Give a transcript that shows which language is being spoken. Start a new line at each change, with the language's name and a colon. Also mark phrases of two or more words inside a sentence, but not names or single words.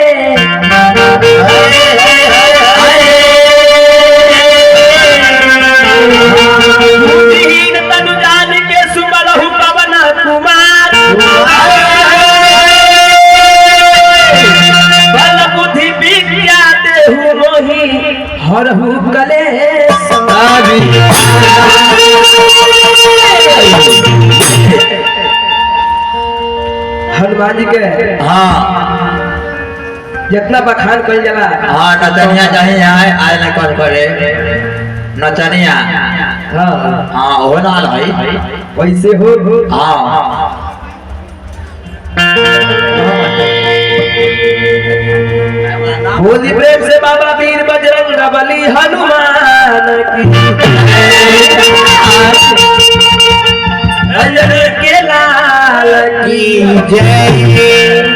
Awadhi: बुद्धिहीन तनु जान के सुमरहु पवन कुमार बल बुद्धि विद्या देहु मोहि हरहु कलेश
Bhojpuri: हनुमान जी के जितना बखान कर जाला नचनिया चाहे आए ना कौन करे नचनिया हो ना भाई वैसे हो बोली प्रेम से बाबा वीर बजरंग बली हनुमान की के लाल की जय